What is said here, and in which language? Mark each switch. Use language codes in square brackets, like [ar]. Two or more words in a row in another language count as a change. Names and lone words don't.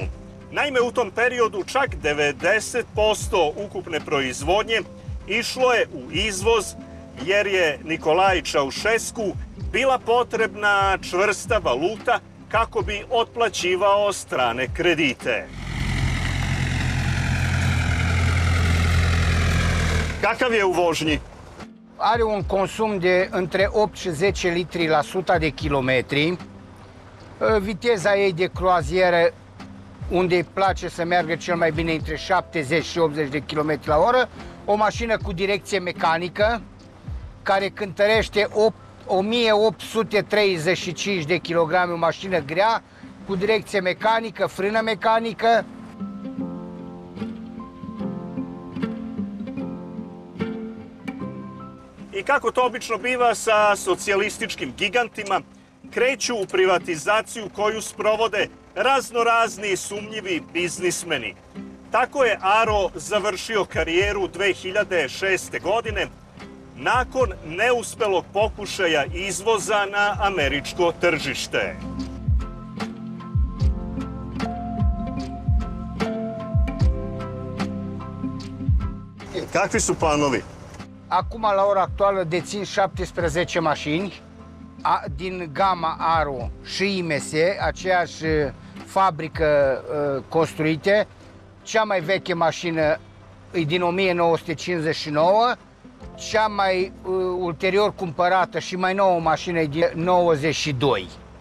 [sr] Naime, u tom periodu čak 90% ukupne proizvodnje išlo je u izvoz, jer je Nikolaj Čaušesku bila potrebna čvrsta valuta kako bi otplaćivao strane kredite. Kakav je u vožnji? [ro] are un consum de între 8 și 10 litri la 100 de kilometri. Viteza ei de croazieră, unde îi place să meargă cel mai bine, între 70 și 80 de km la oră. O mașină cu direcție mecanică, care cântărește 1835 de kilograme, o mașină grea, cu direcție mecanică, frână mecanică. [sr] I kako to obično biva sa socijalističkim gigantima, kreću u privatizaciju koju sprovode raznorazni sumnjivi biznismeni. Tako je Aro završio karijeru 2006. godine nakon neuspelog pokušaja izvoza na američko tržište. Kakvi su planovi? [ro] Acum, la ora actuală, dețin 17 mașini din gama Aro și IMS, aceeași fabrică construite. Cea mai veche mașină e din 1959, cea mai ulterior cumpărată și mai nouă mașină e din 92.